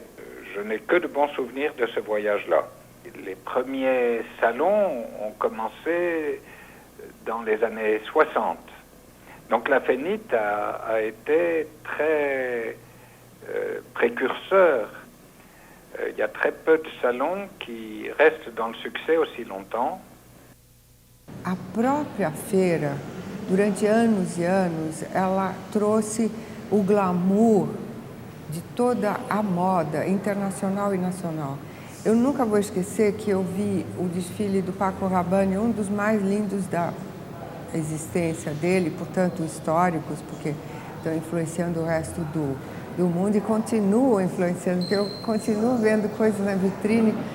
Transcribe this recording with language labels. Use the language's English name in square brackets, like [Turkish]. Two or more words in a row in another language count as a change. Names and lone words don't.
[French] Je n'ai que de bons souvenirs de ce voyage-là. Les premiers salons ont commencé dans les années 60. Donc la Fenite a été très précurseur. Il y a très peu de salons qui restent dans le succès aussi longtemps. [Portuguese] A própria feira, durante anos e anos, ela trouxe o glamour de toda a moda internacional e nacional. Eu nunca vou esquecer que eu vi o desfile do Paco Rabanne, um dos mais lindos da existência dele, portanto históricos, porque estão influenciando o resto do mundo e continuam influenciando, porque eu continuo vendo coisas na vitrine.